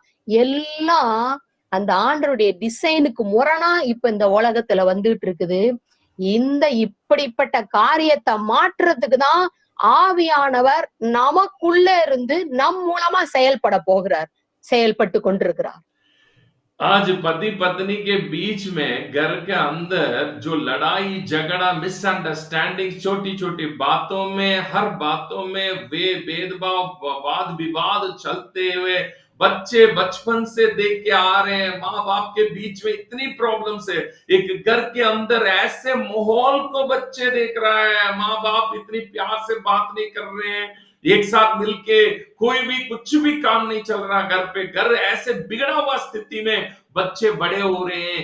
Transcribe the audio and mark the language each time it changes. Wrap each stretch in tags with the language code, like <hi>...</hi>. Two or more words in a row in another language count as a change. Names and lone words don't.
<ta>எல்லாம் அந்த ஆண்டருடைய டிசைனுக்கு முரணா இப்ப இந்த உலகத்துல வந்துட்டு இருக்குது. இப்படிப்பட்ட காரியத்தை மாற்றுறதுக்கு தான் ஆவியானவர் நமக்குள்ள இருந்து நம் மூலமா செயல்பட்டு கொண்டிருக்கிறார்.</ta> <hi>आज पति पत्नी के बीच में, घर के अंदर जो लड़ाई झगड़ा, मिसअंडरस्टैंडिंग, छोटी छोटी बातों में, हर बातों में वे भेदभाव, वाद विवाद चलते हुए बच्चे बचपन से देख के आ रहे हैं, माँ बाप के बीच में इतनी प्रॉब्लम है, एक घर के अंदर ऐसे माहौल को बच्चे देख रहा है, माँ बाप इतनी प्यार से बात नहीं कर रहे हैं, एक साथ मिलके कोई भी कुछ भी काम नहीं चल रहा घर पे, घर ऐसे बिगड़ा हुआ स्थिति में बच्चे बड़े हो रहे हैं।</hi>